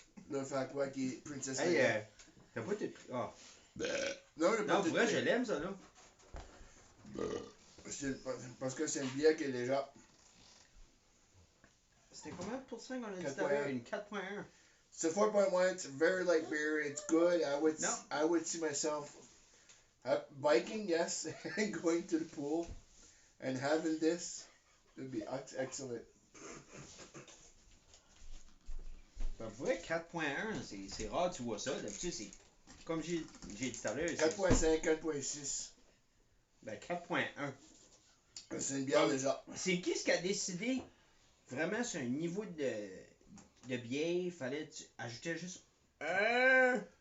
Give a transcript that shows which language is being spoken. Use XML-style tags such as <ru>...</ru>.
<fr>Là, faire quoi qui est Princess Hey, t'as pas été pris. Ah. Non, pour vrai, je l'aime, ça, là. Parce que c'est une bière qui est déjà. C'était combien de pourcents qu'on a dit tout à l'heure? Une 4.1.</fr> <en>It's a 4.1. It's a very light beer. It's good. I would see myself biking, yes, and going to the pool and having this would be excellent.</en> <fr>Ben, pour vrai, 4.1, c'est rare, tu vois ça. D'habitude, c'est comme j'ai dit tout à l'heure. 4.5, 4.6. Ben, 4.1. C'est une bière déjà. C'est qui ce qui a décidé vraiment sur un niveau de bière, il fallait ajouter juste un.</fr>